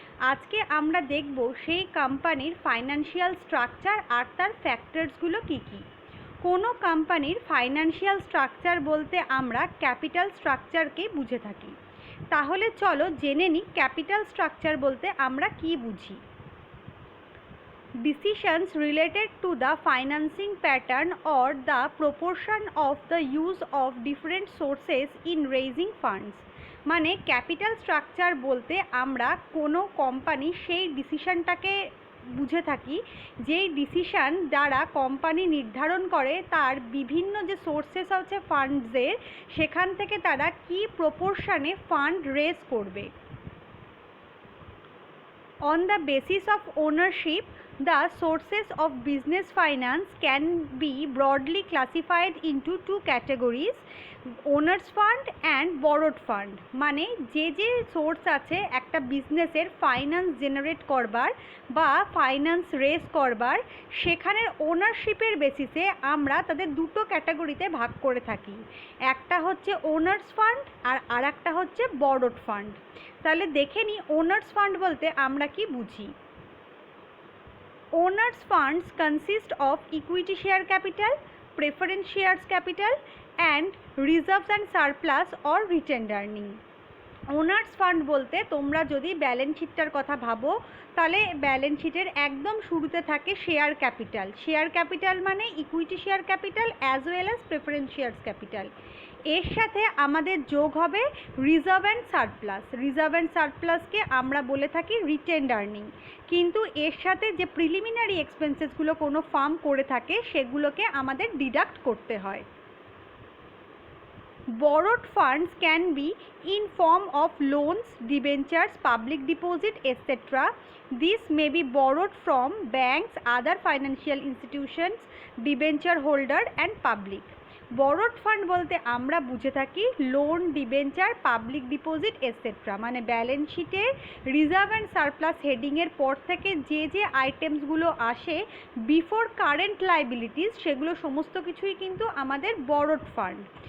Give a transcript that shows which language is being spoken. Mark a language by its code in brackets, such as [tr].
[bn] আজকে আমরা দেখব সেই কোম্পানির ফাইন্যান্সিয়াল স্ট্রাকচার আর তার ফ্যাক্টরসগুলো কী কী। কোনো কোম্পানির ফাইন্যান্সিয়াল স্ট্রাকচার বলতে আমরা ক্যাপিটাল স্ট্রাকচারকে বুঝে থাকি। তাহলে চলো জেনে নিই ক্যাপিটাল স্ট্রাকচার বলতে আমরা কি বুঝি। [en] Decisions related to the financing pattern or the proportion of the use of different sources in raising funds। [bn] মানে ক্যাপিটাল স্ট্রাকচার বলতে আমরা কোনো কোম্পানি সেই ডিসিশনটাকে বুঝে থাকি যেই ডিসিশন দ্বারা কোম্পানি নির্ধারণ করে তার বিভিন্ন যে সোর্সেস আছে ফান্ডসের, সেখান থেকে তারা কি প্রপোর্শনে ফান্ড রেজ করবে। [en] On the basis of ownership, the sources of business finance can be broadly classified into two categories, owners fund and borrowed fund। [bn] মানে যে সোর্স আছে একটা বিজনেসের ফাইন্যান্স জেনারেট করবার বা ফাইন্যান্স রেজ করবার, সেখানের ওনারশিপের বেসিসে আমরা তাদের দুটো ক্যাটাগরিতে ভাগ করে থাকি। একটা হচ্ছে ওনার্স ফান্ড আর একটা হচ্ছে বরোড ফান্ড। তাহলে দেখে নিই ওনার্স ফান্ড বলতে আমরা কি বুঝি। [en] Owners funds consist of equity share capital, preference shares capital and reserves and surplus or retained earning. [bn] Owners fund বলতে তোমরা যদি ব্যালেন্স শিটটার কথা ভাবো, তাহলে ব্যালেন্স শিটের একদম শুরুতে থাকে শেয়ার ক্যাপিটাল। শেয়ার ক্যাপিটাল মানে equity share capital as well as preference shares capital. এর সাথে আমাদের যোগ হবে reserve and surplus. Reserve and সারপ্লাসকে আমরা বলে থাকি রিটেন্ড আর্নিং। কিন্তু এর সাথে যে প্রিলিমিনারি এক্সপেন্সেসগুলো কোনো ফার্ম করে থাকে সেগুলোকে আমাদের ডিডাক্ট করতে হয়। [en] Borrowed funds can be in form of loans, debentures, public deposit, etc. This may be borrowed from banks, other financial institutions, debenture holder and public। [bn] Borrowed fund বলতে আমরা বুঝে থাকি loan, debenture, public deposit etcetera. মানে balance শিটের reserve and surplus হেডিংয়ের পর থেকে যে আইটেমসগুলো আসে বিফোর কারেন্ট লাইবিলিটিস, সেগুলো সমস্ত কিছুই কিন্তু আমাদের বরোড ফান্ড।